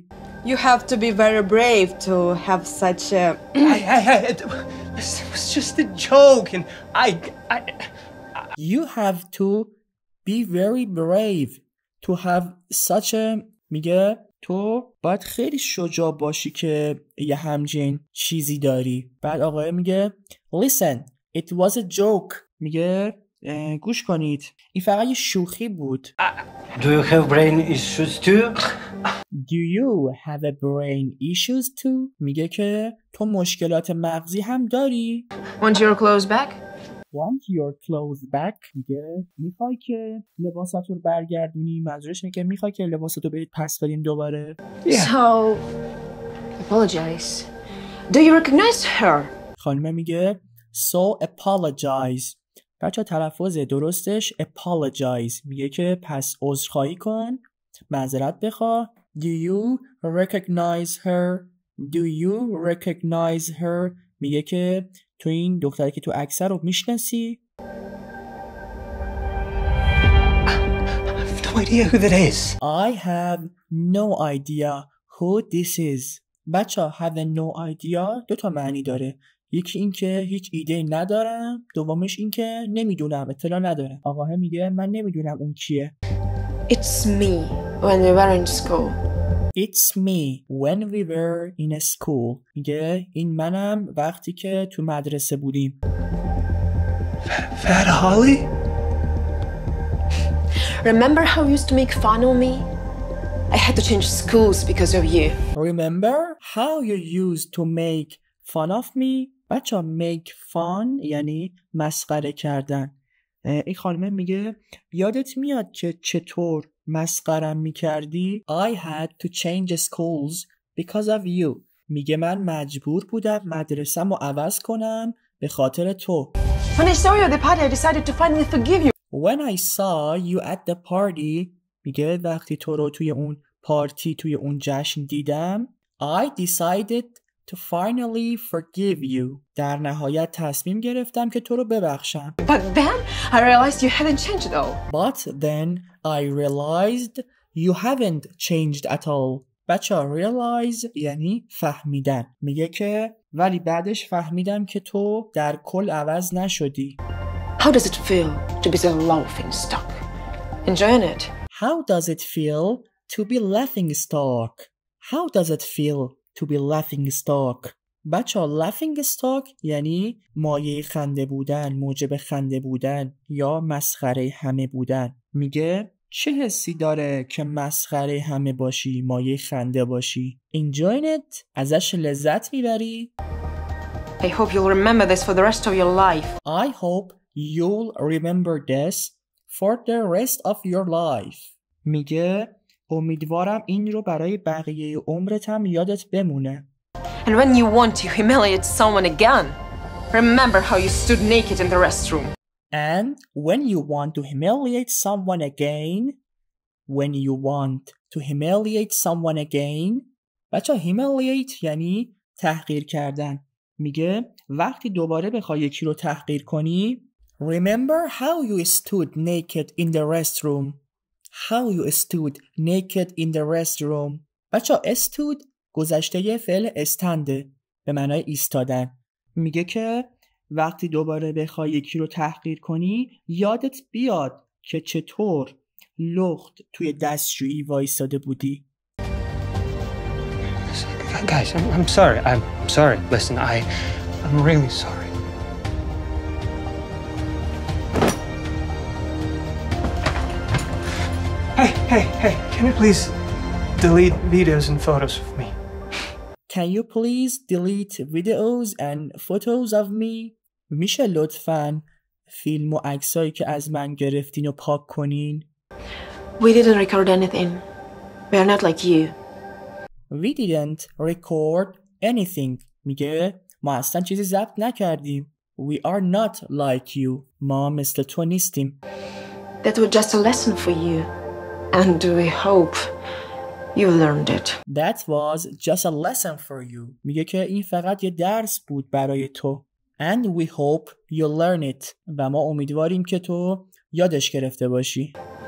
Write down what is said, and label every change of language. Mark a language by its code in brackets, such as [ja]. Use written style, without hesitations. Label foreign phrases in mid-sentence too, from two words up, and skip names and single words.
[en] You have to be very brave to have such a... Hey, this was just a joke, and I... You have to be very brave to have such a... [fa] میگه تو باید خیلی شجاع باشی که یه همچین چیزی داری. بعد آقای میگه [en] Listen, it was a joke. [fa] میگه گوش کنید این فقط یه شوخی بود. [en] Do you have brain issues too? Do you have a brain issues too? [fa] میگه که تو مشکلات مغزی هم داری؟ [en] Want your clothes back? Want your clothes back? [fa] میگه میخوای که لباسات رو برگردونی؟ منظورش اینه که میخوای که لباسات رو بهت پس بدیم دوباره؟ [en] So, apologize. Do you recognize her? [fa] خانمه میگه [en] So apologize. [fa] بچه تلفظ درستش apologize. میگه که پس عذرخواهی کن، معذرت بخواه. [en] Do you recognize her? Do you recognize her? [fa] میگه که تو این دختری که تو عکس رو میشناسی؟ [en] I have no idea who that is. I have no idea who this is. [fa] بچه [en] have no idea [fa] دو تا معنی داره. یکی این که هیچ ایده ندارم، دومش این که نمیدونم، اطلاع ندارم. آقاه میگه من نمیدونم اون کیه. [en] It's me when we were in school. It's me when we were in school. [fa] میگه این منم وقتی که تو مدرسه بودیم. [en] Fat Holly? Remember how you used to make fun of me? I had to change schools because of you. Remember how you used to make fun of me? [fa] بچه [en] make fun [fa] یعنی مسخره کردن. این خانمه میگه یادت میاد که چطور مسخرم میکردی؟ [en] I had to change schools because of you. [fa] میگه من مجبور بودم مدرسه‌مو عوض کنم به خاطر تو. [en] When I saw you at the party, I decided to finally forgive you. When I saw you at the party, [fa] میگه وقتی تو رو توی اون پارتی، توی اون جشن دیدم. [en] I decided to finally forgive you. [fa] در نهایت تصمیم گرفتم که تو رو ببخشم. [en] But then I realized you hadn't changed at all. But then I realized you haven't changed at all. [fa] بچه realize یعنی فهمیدن. میگه که ولی بعدش فهمیدم که تو در کل عوض نشدی. [en] How does it feel to be the laughing stock? Enjoying it? How does it feel to be laughing stock? How does it feel to be laughing stock? [fa] بچه [en] laughing stock [fa] یعنی مایه خنده بودن، موجب خنده بودن یا مسخره همه بودن. میگه چه حسی داره که مسخره همه باشی، مایه خنده باشی؟ [en] Enjoying it؟ [fa] ازش لذت میبری؟ [en] I hope you'll remember this for the rest of your life. I hope you'll remember this for the rest of your life. [fa] میگه امیدوارم این رو برای بقیه عمرت هم یادت بمونه. [en] And when you want to humiliate someone again, remember how you stood naked in the restroom. And when you want to humiliate someone again, [fa] بچه humiliate یعنی تحقیر کردن. میگه وقتی دوباره بخوای یکی رو تحقیر کنی، [en] remember how you stood naked in the restroom. How you stood naked in the restroom. [fa] بچه stood گذشته فعل استنده به معنای ایستادن. میگه که وقتی دوباره بخوای یکی رو تحقیر کنی یادت بیاد که چطور لخت توی دستشویی وایستاده بودی. [en] Guys, I'm sorry. I'm sorry. Listen, I'm really sorry. Hey, can you please delete videos and photos of me? Can you please delete videos and photos of me? [fa] میشه لطفاً فیلم و عکسایی که از من گرفتین و پاک کنین؟ [en] We didn't record anything. We are not like you. We didn't record anything. [fa] میگه ما اصلا چیزی ضبط نکردیم. [en] We are not like you. [fa] ما مثل تو نیستیم. [en] That was just a lesson for you. And we hope you learned it. That was just a lesson for you. [fa] میگه که این فقط یه درس بود برای تو. [en] And we hope you learn it. [fa] و ما امیدواریم که تو یادش گرفته باشی.